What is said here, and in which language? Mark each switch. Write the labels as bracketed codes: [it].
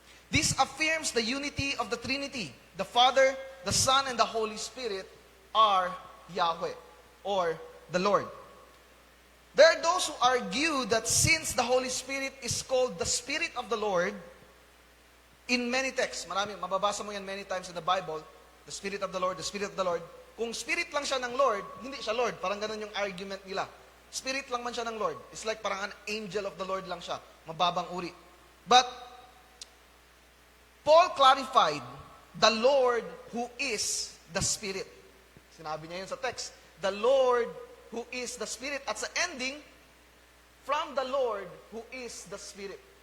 [en] This affirms the unity of the Trinity. The Father, the Son, and the Holy Spirit are Yahweh, or the Lord. There are those who argue that since the Holy Spirit is called the Spirit of the Lord, in many texts, [tl] mababasa mo yan [en] many times in the Bible, the Spirit of the Lord, the Spirit of the Lord. [tl] Kung Spirit lang siya ng Lord, hindi siya Lord. Parang ganun yung argument nila. Spirit lang man siya ng Lord. It's like parang an angel of the Lord lang siya. Mababang uri. [en] But, Paul clarified, the Lord who is the Spirit. [tl] Sinabi niya yun sa text. [en] The Lord who is the Spirit. At sa ending, from the Lord who is the Spirit.